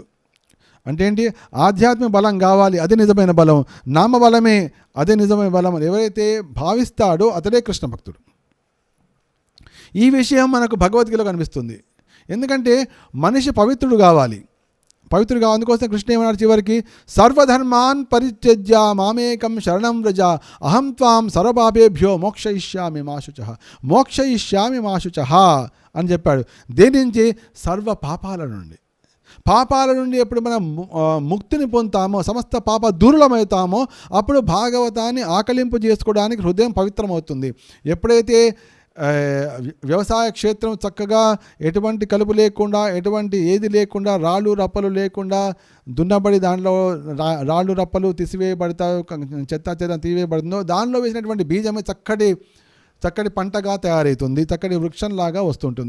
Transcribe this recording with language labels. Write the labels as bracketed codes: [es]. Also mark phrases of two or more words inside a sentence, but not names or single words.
[te] అంటే ఏంటి? ఆధ్యాత్మిక బలం కావాలి, అది నిజమైన బలం. నామబలమే అదే నిజమైన బలం ఎవరైతే భావిస్తాడో అతడే కృష్ణ భక్తుడు. ఈ విషయం మనకు భగవద్గీతలో కనిపిస్తుంది. ఎందుకంటే మనిషి పవిత్రుడు కావాలి. అందుకోసం కృష్ణ ఏమన్నాడు చివరికి? [sa] సర్వధర్మాన్ పరిత్యజ్య మామేకం శరణం వ్రజ అహం త్వాం సర్వపాపేభ్యో మోక్షయిష్యామి మాశుచః [te] అని చెప్పాడు. దేని నుంచి? సర్వ పాపాల నుండి ఎప్పుడు మనం ముక్తిని పొందుతామో, సమస్త పాప దూరులమవుతామో అప్పుడు భాగవతాన్ని ఆకలింపు చేసుకోవడానికి హృదయం పవిత్రమవుతుంది. ఎప్పుడైతే వ్యవసాయ క్షేత్రం చక్కగా ఎటువంటి కలుపు లేకుండా, ఎటువంటి ఏది లేకుండా, రాళ్ళు రప్పలు లేకుండా దున్నబడి దాంట్లో రాళ్ళు రప్పలు తీసివేయబడతాయి, చెత్త తీసివేయబడుతుందో దానిలో వేసినటువంటి బీజమే చక్కటి పంటగా తయారవుతుంది, చక్కటి వృక్షంలాగా వస్తుంటుంది.